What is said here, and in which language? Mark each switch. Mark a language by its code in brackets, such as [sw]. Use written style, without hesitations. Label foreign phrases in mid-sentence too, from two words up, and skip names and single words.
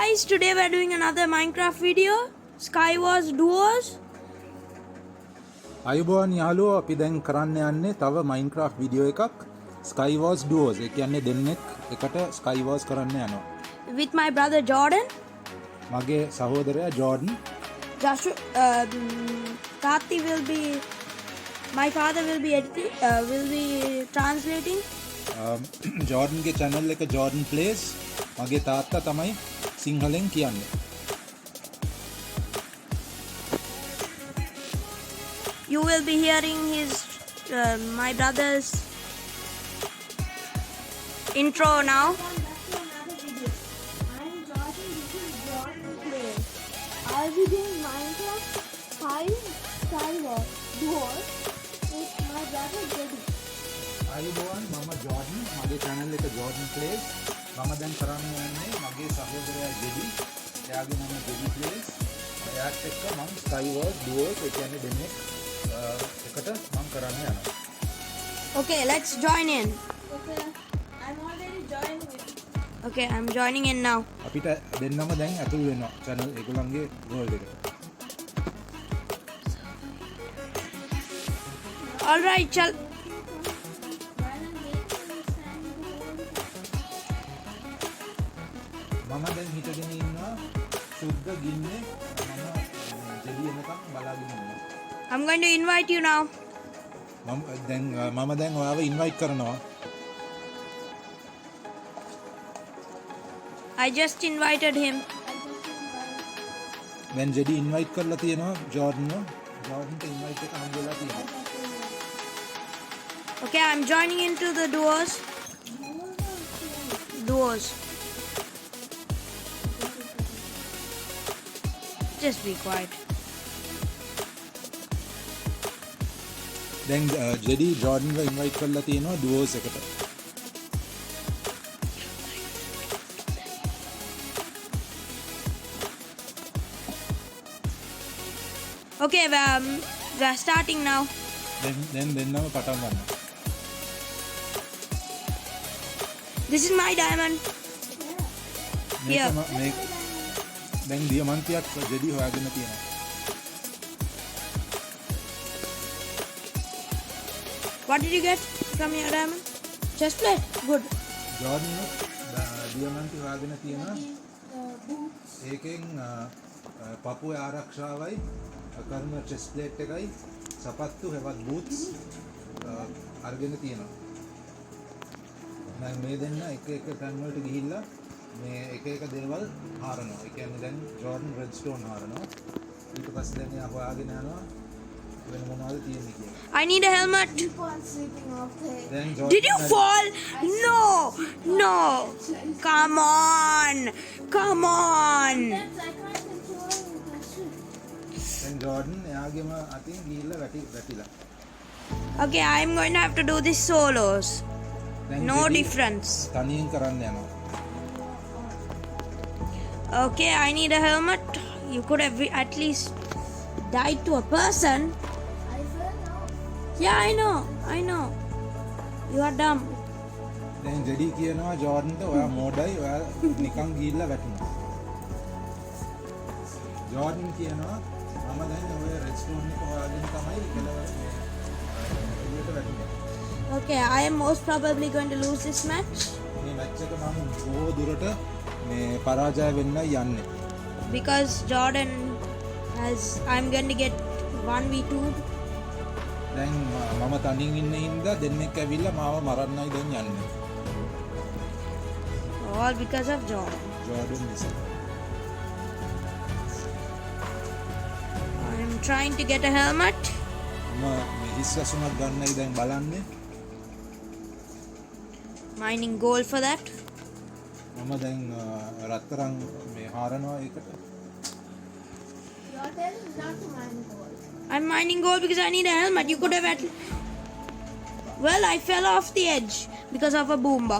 [en] friends, today we're doing another Minecraft video, Skywars Duos. [si] අයුබෝවන් යාළුවෝ අපි දැන් කරන්න යන්නේ තව Minecraft වීඩියෝ එකක් Skywars Duos. ඒ කියන්නේ දෙන්නෙක් එකට Skywars කරන්න යනවා. [en] With my brother Jordan. [si] මගේ සහෝදරයා Jordan. [en] Joshua, Karthi will be, my father will be translating. [si] Jordan ගේ channel එක Jordan Plays. මගේ තාත්තා තමයි සිංහලෙන් කියන්නේ. [en] You will be hearing his, my brother's intro now. I'll be doing Minecraft 5 Skywars Duos with my brother Jedi. [si] අයුබෝවන් මම Jordan. මගේ channel එක Jordan Plays. මම දැන් කරන්න යන්නේ මගේ සහෝදරයා Jedi. එයාගේ නම Jedi Plays. එයාත් එක්ක මම Skywars Duos ඒ කියන්නේ දෙන්නෙක් එකට මම කරන්න යනවා. [en] Okay, let's join in. Okay, I'm already joined with. Okay, I'm joining in now. [si] අපිට දෙන්නම දැන් ඇතුල් වෙනවා channel ඒගොල්ලන්ගේ world එකට. [en] All right, chal. [si] මම දැන් හිටගෙන ඉන්නවා සුද්ධ ගින්නේ මම ජෙඩි එනකම් බලාගෙන ඉන්නවා. [en] I'm going to invite you now. [si] මම දැන් ඔයාව ඉන්වයිට් කරනවා. [en] I just invited him. [si] දැන් ජෙඩි ඉන්වයිට් කරලා තියෙනවා ජෝර්ඩන්ව. ජෝර්ඩන්ට ඉන්වයිට් එක හම්බ වෙලා තියෙනවා. [en] Okay, I'm joining into the duos. Duos. Just be quiet. [si] දැන් ජෙඩි ජෝර්ඩන්ව ඉන්වයිට් කරලා තියෙනවා ඩුවෝස් එකට. [en] Okay, we're starting now. [si] දැන් දෙන්නම පටන් ගන්නවා. [en] This is my diamond. [si] මේක දැන් දියමන්තියක් ජෙඩි හොයාගෙන තියෙනවා. [en] What did you get from your diamond? Chest plate. Good. [si] ජෝර්ඩන් දියමන්ති හොයාගෙන තියෙනවා. ඒකෙන් පපුවේ ආරක්ෂාවයි කර්ම [en] chest plate [si] එකයි සපත්තු හෙවත් බූට්ස් අරගෙන තියෙනවා. දැන් මේ දෙන්න එක තැන් වලට ගිහිල්ලා මේ එක දේවල් හරනවා. ඒ කියන්නේ දැන් ජෝර්ඩන් රෙඩ්ස්ටෝන් හරනවා. ඊට පස්සේ දැන් එයා හොයාගෙන යනවා වෙන මොනවද තියෙන්නේ කියලා. [en] I need a helmet. Keep on sleeping off there. [si] දැන් [en] Did you fall? No. No. Come on. Come on. I can't control the ship. [si] දැන් ජෝර්ඩන් එයාගේම අතින් ගිහිල්ලා වැටිලා. [en] Okay, I'm going to have to do this solos. [si] දැන් [en] No [si] ජෙඩි [en] difference. [si] තනියෙන් කරන්න යනවා. [en] Okay, I need a helmet. You could have at least died to a person. I fell down. Yeah, I know. You are dumb. [si] දැන් ජෙඩි කියනවා ජෝර්ඩන්ට ඔයා මෝඩයි ඔයා නිකන් ගිහිල්ලා වැටුණා. ජෝර්ඩන් කියනවා මම දැන් ඔය රෙස්ටෝරන්ට් එක හොයාගෙන තමයි එළියට වැටුනේ. [en] Okay, I am most probably going to lose this match [si] මේ මැච් එක මම බොහෝ දුරට මේ පරාජය වෙන්නයි යන්නේ. [en] because Jordan I'm going to get 1v2. [si] දැන් මම තනියෙන් ඉන්න හින්දා දෙන්නෙක් ඇවිල්ලා මාව මරන්නයි දැන් යන්නේ. [en] All because of Jordan. [si] ජෝර්ඩන් නිසා. [en] I'm trying to get a helmet. [si] මම මේ හිස් ඇසුමක් ගන්නයි දැන් බලන්නේ. [en] Mining gold for that. [si] මම දැන් රත්තරන් මේ හරනවා ඒකට. [en] Your turn is not to mine gold. I'm mining gold because I need a helmet. You could have Well, I fell off the edge because of a boombox.